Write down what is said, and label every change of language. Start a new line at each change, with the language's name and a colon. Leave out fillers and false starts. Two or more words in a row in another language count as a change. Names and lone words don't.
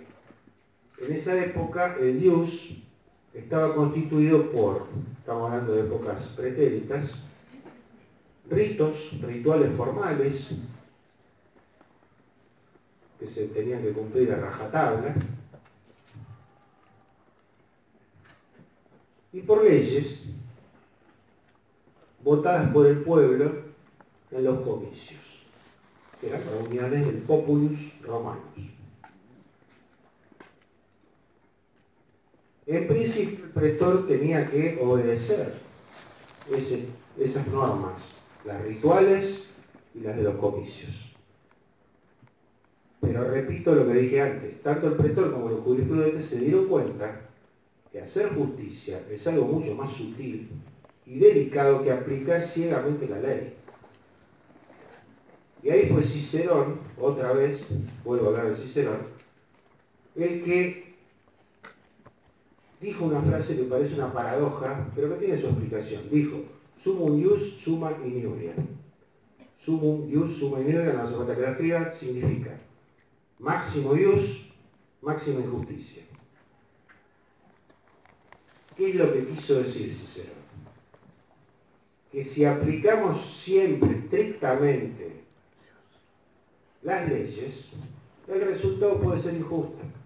Spanish: En esa época el ius estaba constituido por, estamos hablando de épocas pretéritas, rituales formales que se tenían que cumplir a rajatabla, y por leyes votadas por el pueblo en los comicios, que eran reuniones del
Latin: populus romanus.
Spanish: En principio el pretor tenía que obedecer esas normas, las rituales y las de los comicios. Pero repito lo que dije antes, tanto el pretor como los jurisprudentes se dieron cuenta que hacer justicia es algo mucho más sutil y delicado que aplicar ciegamente la ley. Y ahí fue Cicerón, otra vez, vuelvo a hablar de Cicerón, el que dijo una frase que parece una paradoja, pero que tiene su explicación. Dijo,
Latin: sumum ius summa iniuria. Sumum ius summa iniuria,
Spanish: no hace falta que la escriba, significa máximo ius, máxima injusticia. ¿Qué es lo que quiso decir Cicerón? Que si aplicamos siempre estrictamente las leyes, el resultado puede ser injusto.